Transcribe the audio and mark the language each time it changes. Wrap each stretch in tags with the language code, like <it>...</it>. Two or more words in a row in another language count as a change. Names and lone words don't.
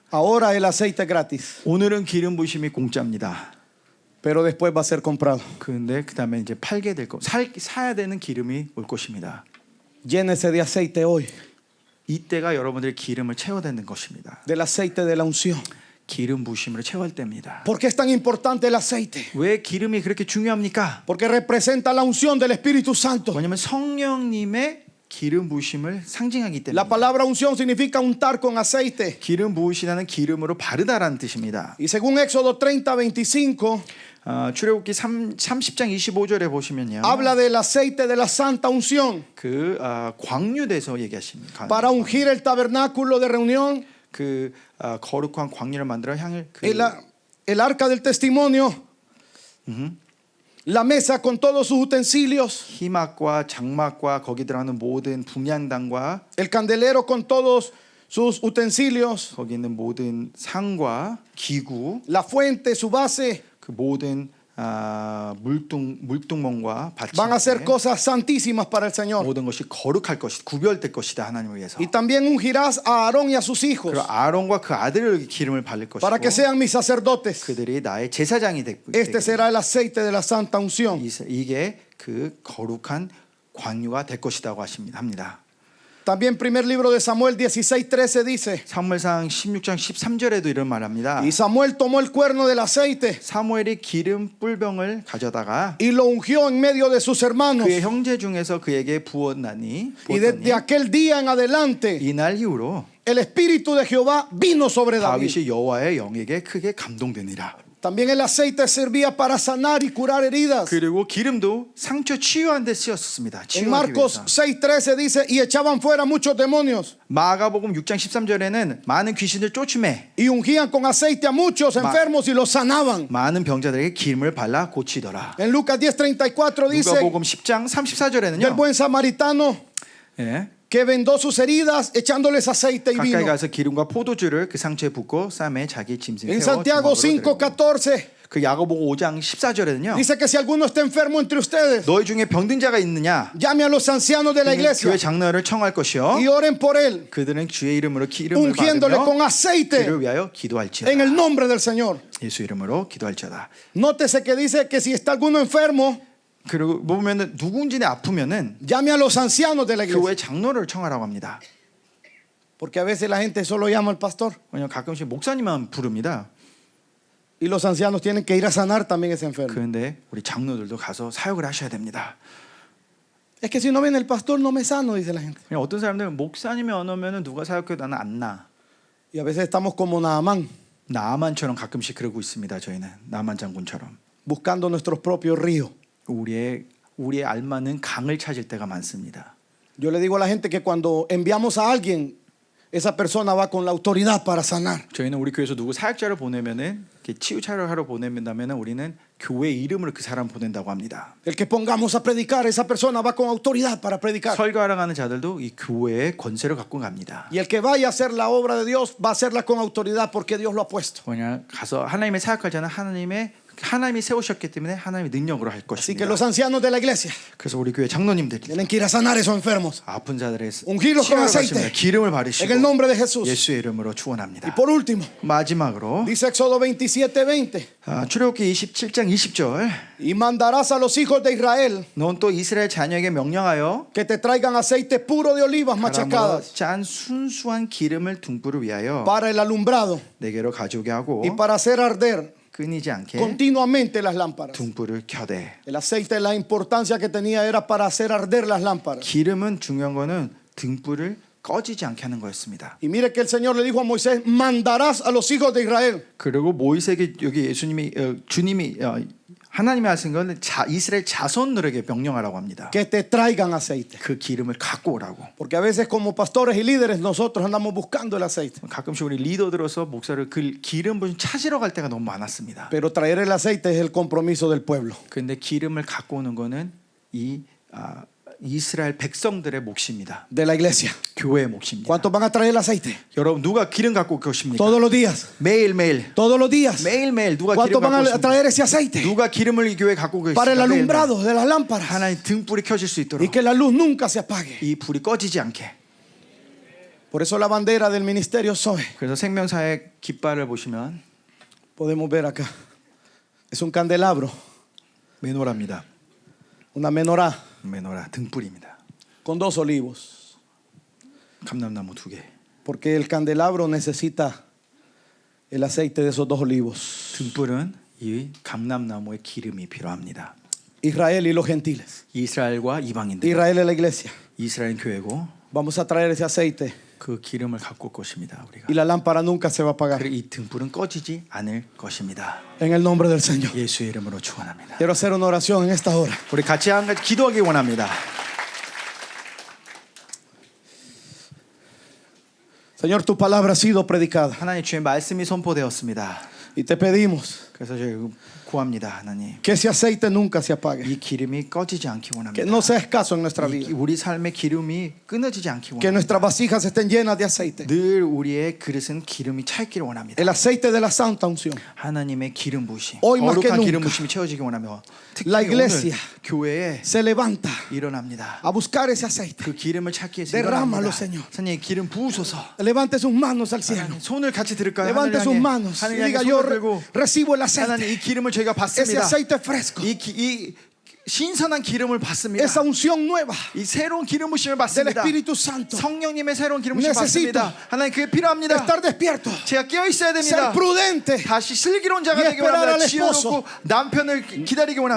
<es>Ahora el aceite es gratis,</es> <ko>오늘은 기름 부심이 공짜입니다.</ko> <es>pero después va a ser comprado.</es> <ko>그런데 그다음에 이제 팔게 될 거, 사야 되는 기름이 올 것입니다.</ko> <es>Llénese de aceite hoy,</es> <ko>이때가 여러분들의 기름을 채워야 되는 것입니다.</ko> <es>del aceite de la unción.</es> <ko>기름 부심으로 채워야 됩니다.</ko> <es>¿Por qué es tan importante el aceite?</es> <ko>왜 기름이 그렇게 중요합니까?</ko> <es>Porque representa la unción del Espíritu Santo.</es> <ko>왜냐하면 성령님의 기름 부심을 상징하기 때문에.</ko> <es>La palabra unción significa untar con aceite.</es> <ko>기름 부으시다는 기름으로 바르다라는 뜻입니다.</ko> <es>Y según Éxodo 30:25,</es> <ko>출애굽기 30장 25절에 보시면요.</ko> <es>habla del aceite de la santa unción</es> <ko>그 광유돼서 얘기하십니다.</ko> <es>para ungir el tabernáculo de reunión,</es> <ko>그 거룩한 광유를 만들어 향을 그</ko> <es>el arca del testimonio, la mesa con todos sus utensilios,</es> <ko>희막과 장막과 거기 들어가는 모든 분향단과</ko> <es>el candelero con todos sus utensilios,</es> <ko>거기 있는 모든 상과 기구,</ko> <es>la fuente, su base,</es> <ko>그 모든 물동멍과</ko> <es>van a ser</es> <ko>받침대</ko> <es>cosas santísimas para el Señor.</es> <ko>모든 것이 거룩할 것이다, 구별될 것이다 하나님을 위해서.</ko> <es>Y también ungirás a Aarón y a sus hijos</es> <ko>그리고 아론과 그 아들을 기름을 바를 것이고</ko> <es>para que sean mis sacerdotes.</es> <ko>그들이 나의 제사장이</ko> <es>Este será el aceite de la santa unción.</es> <ko>이게 그 거룩한 광유가 될 것이라고 합니다.</ko> <es>También primer libro de Samuel 16:13 dice,</es> <ko>사무엘상 16장 13절에도 이런 말합니다.</ko> <es>y Samuel tomó el cuerno del aceite</es> <ko>사무엘이 기름 뿔병을 가져다가</ko> <es>y lo ungió en medio de sus hermanos.</es> <ko>그의 형제 중에서 그에게 부었나니</ko> <es>Y desde aquel día en adelante</es> <ko>이날 이후로</ko> <es>el espíritu de Jehová vino sobre David.</es> <ko>다윗이 여호와의 영에게 크게 감동되니라.</ko> <es>También el aceite servía para sanar y curar heridas.</es> <ko>그리고 기름도 상처 치유하는 데 쓰였습니다.</ko> <es>En</es> <ko>치유하기</ko> <es>Marcos</es> <ko>위해서.</ko> <es>6:13 dice, y echaban fuera muchos demonios</es> <ko>마가복음 6장 13절에는 많은 귀신을 쫓음에</ko> <es>y ungían con aceite a muchos enfermos y los sanaban.</es> <ko>많은 병자들에게 기름을 발라 고치더라.</ko> <es>En Lucas 10:34 dice</es> <ko>누가복음 10장</ko> <es>del</es> <ko>34절에는요.</ko> <es>buen samaritano</es> <ko>예,</ko> <es>que vendó sus heridas echándoles aceite y</es> <ko>가까이</ko> <es>vino.</es> <ko>가서 기름과 포도주를 그 상처에 붓고 쌈에 자기 짐승에</ko> <es>En</es> <ko>태워</ko> <es>Santiago 주먹으로 들고. 5:14</es> <ko>그 야고보고 5장 14절에는요.</ko> <es>dice que si alguno está enfermo entre ustedes,</es> <ko>너희 중에 병든 자가 있느냐?</ko> <es>llame a los ancianos de la iglesia</es> <ko>교회 장로를 청할 것이요.</ko> <es>y oren por él,</es> <ko>그들은 주의 이름으로 기름을</ko> <es>ungiéndole con</es> <ko>받으며</ko> <es>aceite</es> <ko>그를 위하여 기도할지어다.</ko> <es>en el nombre del Señor.</es> <ko>예수 이름으로 기도할지어다.</ko> <es>Nótese que dice que si está alguno enfermo,</es> <ko>그리고 보면은 누군지 아프면은</ko> <es>llame a los ancianos de la iglesia.</es> <ko>교회 장로를 청하라고 합니다.</ko> <es>Porque a veces la gente solo llama al pastor</es> <ko>왜냐면 가끔씩 목사님만 부릅니다.</ko> <es>y los ancianos tienen que ir a sanar también ese enfermo.</es> <ko>그런데 우리 장로들도 가서 사역을 하셔야 됩니다.</ko> <es>Es que si no viene el pastor no me sano, dice la gente.</es> <ko>그냥 어떤 사람들은 목사님이 안 오면은 누가 사역해도 나는 안 나.</ko> <es>Y a veces estamos como Naamán,</es> <ko>나만처럼 가끔씩 그러고 있습니다. 저희는 나만 장군처럼</ko> <es>buscando nuestros propios ríos.</es> <ko>우리의 알맞는 강을 찾을 때가 많습니다.</ko> <es>Yo le digo a la gente que cuando enviamos a alguien, esa persona va con la autoridad para sanar.</es> <ko>저희는 우리 교회에서 누구 사역자를 보내면은 치유 차를 보낸다면은 우리는 교회 이름으로 그 사람 보낸다고 합니다.</ko> <es>El que pongamos a predicar, esa persona va con autoridad para predicar.</es> <ko>설교하러 가는 자들도 이 교회의 권세를 갖고 갑니다.</ko> <es>Y el que vaya a hacer la obra de Dios va a hacerla con autoridad porque Dios lo ha puesto.</es> <ko>뭐냐 가서 하나님의 사역할 자는 하나님의 하나님이 세우셨기 때문에 하나님의 능력으로 할</ko> <es>Así que</es> <ko>것입니다.</ko> <es>los ancianos de la iglesia</es> <ko>그래서 우리 교회 장로님들이</ko> <es>tienen que ir a sanar esos enfermos.</es> <ko>아픈 자들의</ko> <es>Ungirlos con</es> <ko>치료를</ko> <es>aceite.</es> <ko>하십니다. 기름을</ko> <es>En el</es> <ko>바르시고</ko> <es>nombre de Jesús.</es> <ko>예수의 이름으로</ko> <es>Y</es> <ko>축원합니다.</ko> <es>por último,</es> <ko>마지막으로</ko> <es>dice Éxodo 27:20.</es> <ko>출애굽기 27장 20절</ko> <es>Y mandarás a los hijos de Israel</es> <ko>넌 또 이스라엘 자녀에게 명령하여</ko> <es>que te traigan aceite puro de olivas</es> <ko>가람으로</ko> <es>machacadas</es> <ko>짠 순수한 기름을 등불을 위하여</ko> <es>para el alumbrado</es> <ko>내게로 가져오게 하고</ko> <es>y para hacer arder</es> <ko>끊이지 않게</ko> <es>continuamente las lámparas.</es> <ko>등불을 켜대.</ko> <es>El aceite, la importancia que tenía era para hacer arder las lámparas.</es> <ko>기름은 중요한 거는 등불을 꺼지지 않게 하는 거였습니다.</ko> <es>Y mire que el Señor le dijo a Moisés, mandarás a los hijos de Israel.</es> <ko>그리고 모이세에게 여기 예수님이 주님이 하나님이 하신 건 이스라엘 자손들에게 명령하라고 합니다.</ko> <es>Que te traigan aceite.</es> <ko>그 기름을 갖고 오라고.</ko> <es>Porque a veces como pastores y líderes nosotros andamos buscando el aceite.</es> <ko>가끔씩 우리 리더들어서 목사를 그 기름 부심 찾으러 갈 때가 너무 많았습니다.</ko> <es>Pero traer el aceite es el compromiso del pueblo.</es> <ko>그런데 기름을 갖고 오는 거는 이스라엘 백성들의 몫입니다.</ko> <es>De la iglesia.</es> <ko>교회의 몫입니다.</ko> <es>¿Cuántos van a traer el aceite?</es> <ko>여러분 누가 기름 갖고 올 것입니까?</ko> <es>Todos los días.</es> <ko>매일매일</ko> <es>Todos los días.</es> <ko>매일매일 누가</ko> <es>¿Cuántos</es> <ko>기름</ko> <es>van</es> <ko>갖고</ko> <es>a</es> <ko>오십니까?</ko> <es>traer ese aceite?</es> <ko>누가 기름을 이 교회에 갖고 오겠습니까?</ko> <es>Para el</es> <ko>매일매일.</ko> <es>alumbrado de las lámparas.</es> <ko>하나님 등불이 켜질 수 있도록</ko> <es>Y que la luz nunca se apague.</es> <ko>이 불이 꺼지지 않게.</ko> <es>Por eso la bandera del ministerio Zoe,</es> <ko>그래서 생명사의 깃발을 보시면</ko> <es>podemos ver acá. Es un candelabro,</es> <ko>메노라입니다.</ko> <es>una menorá</es> <ko>메노라 등불입니다.</ko> <es>con 2 olivos.</es> <ko>감람나무 2개.</ko> <es>Porque el candelabro necesita el aceite de esos 2 olivos.</es> <ko>등불은 이 감람나무의 기름이 필요합니다.</ko> <es>Israel y los gentiles.</es> <ko>이스라엘과 이방인들.</ko> <es>Israel es la iglesia.</es> <ko>이스라엘 교회고</ko> <es>Vamos a traer ese aceite</es> <ko>그 기름을 갖고 올 것입니다. 우리가.</ko> <es>y la lámpara nunca se va a apagar.</es> <ko>그리고 이 등불은 꺼지지 않을 것입니다.</ko> <es>En el nombre del Señor.</es> <ko>예수의 이름으로 축원합니다.</ko> <es>Quiero hacer una oración en esta hora.</es> <ko>우리 같이 한 가지 기도하기 원합니다.</ko> <es>Señor, tu palabra ha sido predicada</es> <ko>하나님 주의 말씀이 선포되었습니다.</ko> <es>y te pedimos</es> <ko>그래서 저희 구합니다, 하나님.</ko> <es>que ese aceite nunca se apague.</es> <ko>이 기름이 꺼지지 않기</ko> <es>Que</es> <ko>원합니다.</ko> <es>no sea escaso en nuestra</es> <ko>이</ko> <es>vida.</es> <ko>우리 삶의 기름이 끊어지지 않기</ko> <es>Que</es> <ko>원합니다.</ko> <es>nuestras vasijas estén llenas de aceite.</es> <ko>늘 우리의 그릇은 기름이 차 있기를 원합니다.</ko> <es>El aceite de la santa unción.</es> <ko>하나님의 기름 부으심,</ko> <es>Hoy más que</es> <ko>거룩한</ko> <es>nunca,</es> <ko>기름 부으심이 채워지기 원하며 특히</ko> <es>la</es> <ko>오늘</ko> <es>iglesia</es> <ko>교회에</ko> <es>Se levanta</es> <ko>일어납니다.</ko> <es>a buscar ese aceite.</es> <ko>그 기름을 찾기 위해서</ko> <es>Derrámalo,</es> <ko>일어납니다.</ko> <es>Señor.</es> <ko>하나님 기름 부으소서.</ko> <es>Levante sus manos al cielo.</es> <ko>하나님, 손을 같이 들을까요?</ko> <es>Levante sus</es> <ko>하나님</ko> <es>manos y</es> <ko>하나님</ko> <es>diga</es> <ko>향해</ko> <es>yo</es> <ko>손을 들고</ko> <es>recibo el</es> <ko>하나님 이</ko> <es>aceite.</es> <ko>기름을 저희가</ko> <es>Ese</es> <ko>받습니다.</ko> <es>aceite fresco.</es> <ko>이 신선한 기름을 받습니다.</ko> <es>Esa unción nueva</es> <ko>이 새로운 기름 부심을</ko> <es>del</es> <ko>받습니다.</ko> <es>Espíritu Santo.</es> <ko>성령님의 새로운 기름 부심을</ko> <es>Necesito</es> <ko>받습니다. 하나님 그게 필요합니다.</ko> <es>Estar despierto.</es> <ko>제가 깨어 있어야</ko> <es>Ser</es> <ko>됩니다.</ko> <es>prudente.</es> <ko>다시 슬기로운 자가</ko> <es>Y</es> <ko>되기</ko> <es>esperar</es> <ko>원합니다.</ko> <es>al esposo.</es> <ko>지어놓고 남편을 기다리기 원합니다.</ko>